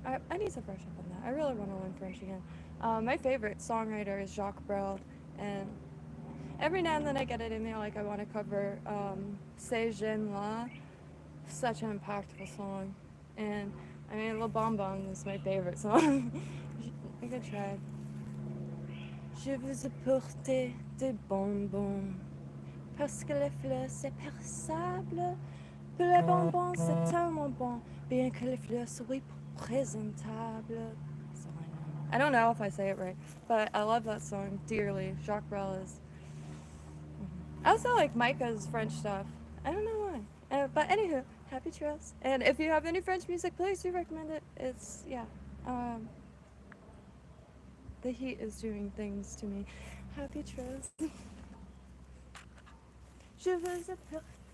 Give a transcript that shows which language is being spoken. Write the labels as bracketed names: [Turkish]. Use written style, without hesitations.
[English] I need to brush up on that. I really want to learn French again. My favorite songwriter is Jacques Brel, and every now and then I get it in me like I want to cover Ces Gens-là. Such an impactful song. And I mean, Le Bonbon is my favorite song. I could try. [French] Je veux apporter des bonbons parce que les fleurs c'est perissable. Que les bonbons c'est tellement bon, bien que les fleurs soient présentables. [English] I don't know if I say it right, but I love that song dearly. Jacques Brel is. I also like Micah's French stuff. I don't know why. But anywho, happy trails. And if you have any French music, please do recommend it. It's, yeah. Um, the heat is doing things to me. Happy trails. [French] Je veux apporter